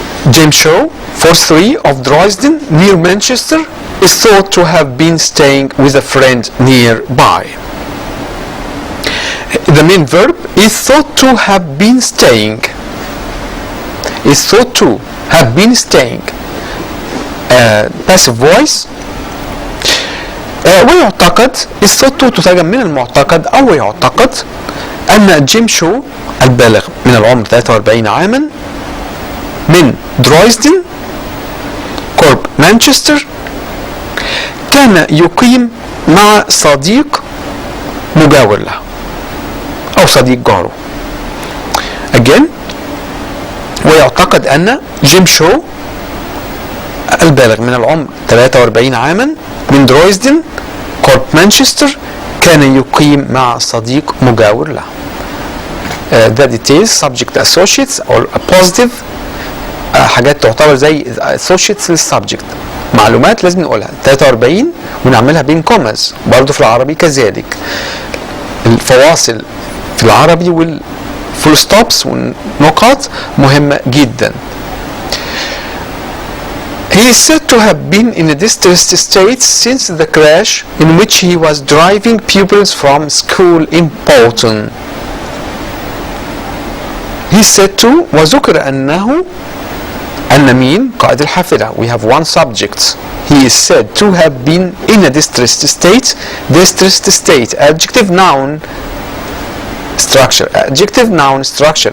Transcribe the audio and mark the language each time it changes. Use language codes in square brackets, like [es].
[en] Jim Shaw, 43, of Dresden near Manchester, is thought to have been staying with a friend nearby. The main verb is thought to have been staying. Is thought to have been staying. Passive voice. [ar] ويعتقد [en] is thought to [ar] تترجم من المعتقد أو يعتقد أن جيم شو البالغ من العمر 43 عاما من درويسدن قرب مانشستر كان يقيم مع صديق مجاور له أو صديق جاره. Again ويعتقد أن جيم شو البالغ من العمر 43 عاما من درويسدن قرب مانشستر كان يقيم مع صديق مجاور له. [en] The details subject associates or a positive [ar] حاجات تعتبر زي associates للسبجكت، معلومات لازم نقولها 43 ونعملها بين كوماز، برضو في العربي كذلك. الفواصل في العربي والفول ستوبس والنقط مهمة جدا. [en] He is said to have been in a distressed state since the crash in which he was driving pupils from school in Bolton. He is said to، [ar] وذكر أنه، أن مين؟ قائد الحافلة. [en] We have one subject. He is said to have been in a distressed state. Distressed state, adjective noun structure. Adjective noun structure.